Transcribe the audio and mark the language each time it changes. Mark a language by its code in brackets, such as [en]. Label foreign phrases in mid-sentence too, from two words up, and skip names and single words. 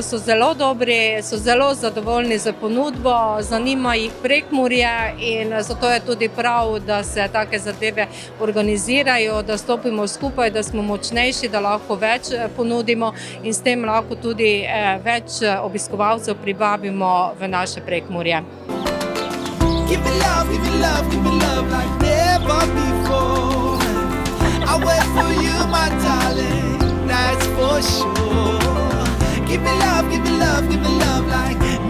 [sl] so zelo dobri, so zelo zadovoljni z ponudbo, zanima jih Prekmurje in zato je tudi prav, da se take zadeve organizirajo, da stopimo skupaj, da smo močnejši, da lahko več ponudimo in s tem lahko tudi več obiskovalcev privabimo v naše Prekmurje. [en] Give it love, give it love, give it love like never before. I I'll wait for you, my darling, that's for sure. Give me love, give me love, give me love like